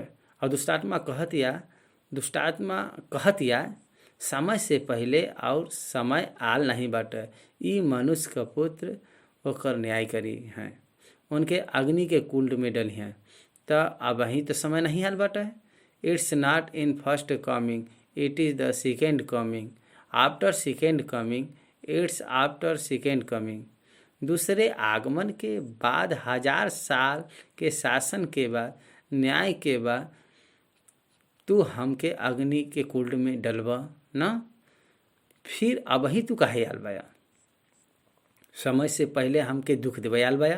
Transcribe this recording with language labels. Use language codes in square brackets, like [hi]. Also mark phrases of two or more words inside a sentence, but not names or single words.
[bho] और दुष्टात्मा कहतिया समय से पहले और समय आल नहीं बाटे। ई मनुष्य का पुत्र ओकर न्याय करी हैं, उनके अग्नि के कुंड में डली हैं। तो अब ही तो समय नहीं आल बाटे। [en] It's not in first coming, it is the second coming. After second coming, it's after second coming. [bho] दूसरे आगमन के बाद 1000 साल के शासन के बाद, न्याय के बाद तू हमके अग्नि के कुंड में डलबा ना, फिर अब ही तू काहे आल बाया? समय से पहले हमके दुख देवे आल बाया।